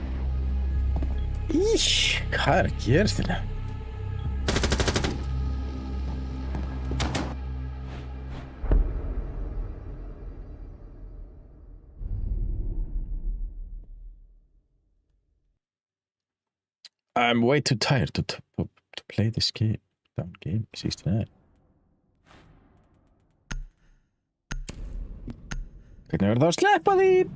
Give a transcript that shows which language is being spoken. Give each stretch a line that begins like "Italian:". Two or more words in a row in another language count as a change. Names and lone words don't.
Icelandic: Ísh, hvað er að gerast þérna?
English: I'm way too tired to play this game. Down game 69.
Icelandic: Hvernig verður það að sleppa því?